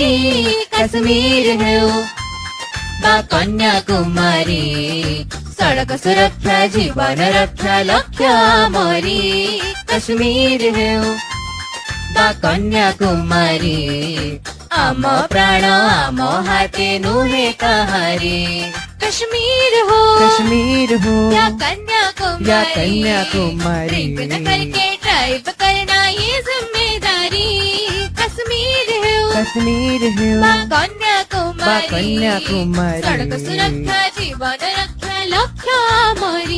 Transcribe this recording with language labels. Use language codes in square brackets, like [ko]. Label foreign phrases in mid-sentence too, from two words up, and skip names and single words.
[or] କଶ୍ମୀର ହେଉ ବା କନ୍ୟାକୁମାରୀ, ସଡ଼କ ସୁରକ୍ଷା ଜୀବନ ରକ୍ଷା ଲକ୍ଷ୍ୟ ଆମରି। କଶ୍ମୀର ହେଉ ବା କନ୍ୟାକୁମାରୀ, ଆମ ପ୍ରାଣ ଆମ ହାତେ ନୁହେଁ କାହାରି। [hi] कश्मीर हो या कन्याकुमारी, ड्रिंक न करके ड्राइव करना ये जिम्मेदारी। कश्मीर हो वा कन्याकुमारी, सड़क सुरक्षा जीवन रक्षा लक्ष्य हमारी।